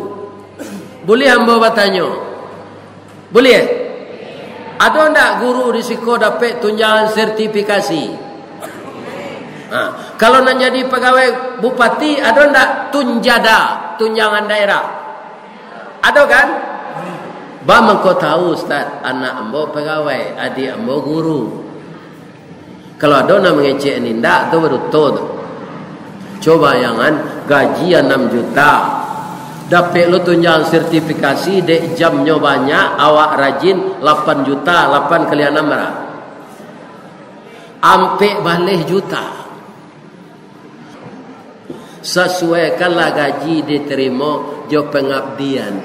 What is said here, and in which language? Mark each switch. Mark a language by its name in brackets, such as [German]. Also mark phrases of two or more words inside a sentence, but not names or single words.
[Indonesian] Boleh hamba bertanya? Boleh? Ada ndak guru risiko dapat tunjangan sertifikasi? Kalau nak jadi pegawai bupati, ada ndak tunjada, tunjangan daerah? Ada kan? [Minangkabau] Bang kau tahu Ustaz, anak ambo pegawai, adik ambo guru. Kalau ada nak mengecek ni ndak, tu baru tu. [Indonesian] Coba jangan gaji 6 juta. Dapat lu tunjangan sertifikasi, dek jamnya banyak, awak rajin 8 juta, 8 kali 6 berapa? [Minangkabau] Ampe balik juta. [Indonesian] Sesuaikanlah gaji diterima jo pengabdian.